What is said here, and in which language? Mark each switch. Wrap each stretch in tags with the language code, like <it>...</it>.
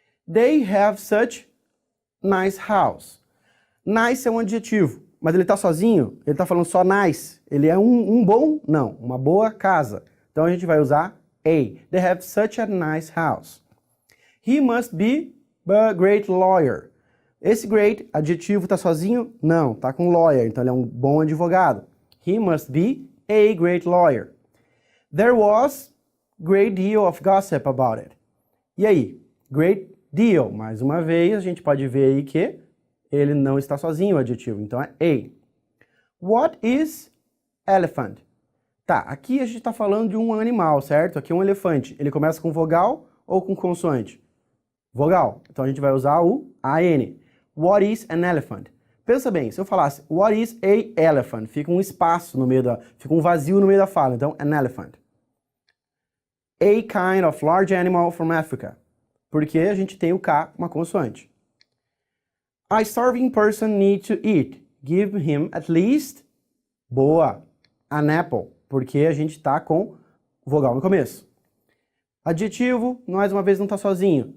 <en>They have such nice house.</en> <pt>Nice é um adjetivo, mas ele está sozinho? Ele está falando só nice? Ele é um bom? Não, uma boa casa. Então a gente vai usar a.</pt> <en>They have such a nice house. He must be a great lawyer.</en> <pt>Esse great, adjetivo, está sozinho? Não, está com lawyer, então ele é um bom advogado.</pt> <en>He must be a great lawyer. There was great deal of gossip about it.</en> <pt>E aí? Great deal. Mais uma vez, a gente pode ver aí que ele não está sozinho, o adjetivo. Então é a.</pt> <en>What is elephant?</en> <pt>Tá, aqui a gente está falando de um animal, certo? Aqui é um elefante. Ele começa com vogal ou com consoante? Vogal. Então a gente vai usar o AN.</pt> <en>What is an elephant?</en> <pt>Pensa bem, se eu falasse</pt> <en>what is a elephant,</en> <pt>fica um espaço no meio fica um vazio no meio da fala.</pt> <en>Então, an elephant. A kind of large animal from Africa.</en> <pt>Porque a gente tem o K, uma consoante.</pt> <en>A starving person needs to eat. Give him at least, boa, an apple.</en> <pt>Porque a gente está com vogal no começo. Adjetivo, mais uma vez não está sozinho.</pt>